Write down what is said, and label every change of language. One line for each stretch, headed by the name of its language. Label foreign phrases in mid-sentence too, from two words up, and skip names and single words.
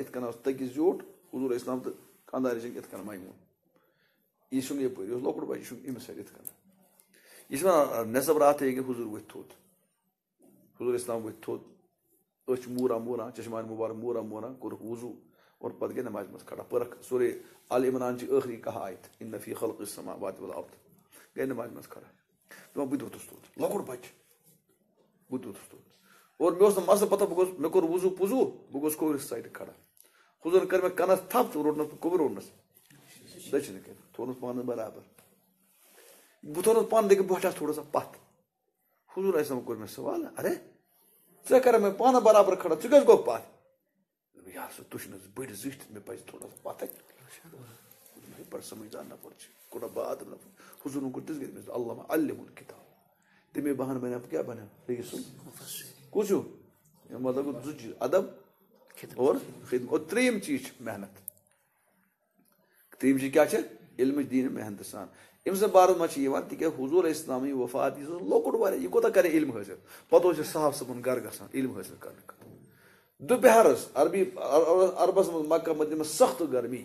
Kashmiri: یِتھ کٔنۍ اوس تٔکِس زیوٗٹھ حضور اسلام تہٕ خانٛدارنہِ شٔنگۍ یِتھ کٔنۍ میموٗن یہِ شوٚنگ یپٲرۍ یہِ اوس لۄکُٹ بچہِ یہِ شوٚنگ أمِس سۭتۍ یِتھ کٔنۍ یہِ چھِ ونان نٮ۪صف راتھٕے ہیٚکہِ حضور ؤتھۍ تھوٚد حضور اسلام ؤتھۍ تھوٚد أچھ موٗران چشمان مُبارک موٗران کوٚرُکھ وضوٗ اور پتہٕ گٔے نمازِ منٛز کھڑا پٔرکھ سورے آل عمران چہِ ٲخری کہا آیت
Arabic: اِن فی خلق السماوات والارض
Kashmiri: گٔے نمازِ منٛز کھڑا دپان بہٕ تہِ ووٚتھُس تھوٚد لۄکُٹ بچہِ بہٕ تہِ ووٚتھُس تھوٚد اور مےٚ اوس نہٕ مسلہٕ پتہ مےٚ کوٚر وضوٗ پوٚزوٗ بہٕ گوٚوُس کھوورِس سایڈٕ کھڑا حضورن کٔر مےٚ کَنس تھپھ تہٕ روٚٹنس بہٕ کھووُر روٚٹنس دٔچھِنہِ کِنۍ تھوونس پانس برابر بہٕ تھوونس پانہٕ لیکن بہٕ ہٹاس
Urdu: تھوڑا سا
Kashmiri: پتھ حضور علیہ السلام کوٚر مےٚ سوال ارے ژےٚ کرے مےٚ پانہٕ برابر کھڑا ژٕ کیٛازِ گوٚو پتھ یار سا تُہۍ چھِو نہٕ حظ بٔڑۍ زٕٹھۍ مےٚ پزِ
Urdu: تھوڑا سا
Kashmiri: پتھے بڑٕ سمجھدار نفر چھِ کوٗتاہ بہادر نفر حضوٗرن کوٚر تِژھ گرِ
Arabic: اللہُ علِم الکِتاب
Kashmiri: تَمے بہانہٕ بنیٛا بہٕ کیٛاہ بنیٛا رئیٖس کُس چھُو مطلب گوٚو 2 چیٖز ادب اور خدمت اور 3یم چیٖز چھِ محنت 3یم چیٖز کیٛاہ چھِ علمٕچ دیٖن محنتہٕ سان أمۍ سٕنٛدِ بارس منٛز چھِ یِوان تِکیٛازِ حضوٗر اسلامٕنۍ وفات یہِ اوس لۄکُٹ واریاہ یہِ کوتاہ کرِ علم حٲصِل پتہٕ اوس یہِ صاحب صٲبُن گرٕ گژھان علم حٲصِل کرنہٕ خٲطرٕ دُپہرس عربس منٛز مکہ مدینہ منٛز سخت گرمی